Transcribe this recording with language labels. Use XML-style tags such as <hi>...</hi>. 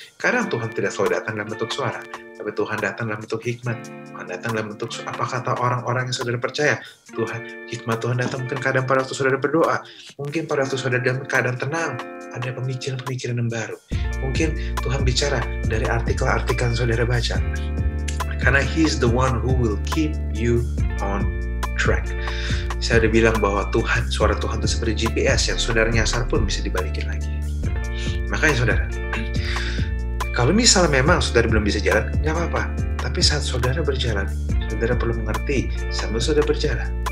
<id>Kadang Tuhan tidak selalu datang dalam bentuk suara, tapi Tuhan datang dalam bentuk hikmat. Tuhan datang dalam bentuk apa kata orang-orang yang saudara percaya. Hikmat Tuhan datang mungkin kadang pada waktu saudara berdoa. Mungkin pada waktu saudara dalam keadaan tenang, ada pemikiran-pemikiran yang baru. Mungkin Tuhan bicara dari artikel-artikel yang saudara baca. Karena</id> <en>He's the one who will keep you on track.</en> <id>Saya udah bilang bahwa suara Tuhan itu seperti GPS yang saudara nyasar pun bisa dibalikin lagi. Makanya saudara, kalau misalnya memang saudara belum bisa jalan, nggak apa-apa. Tapi saat saudara berjalan, saudara perlu mengerti sambil saudara berjalan.</id>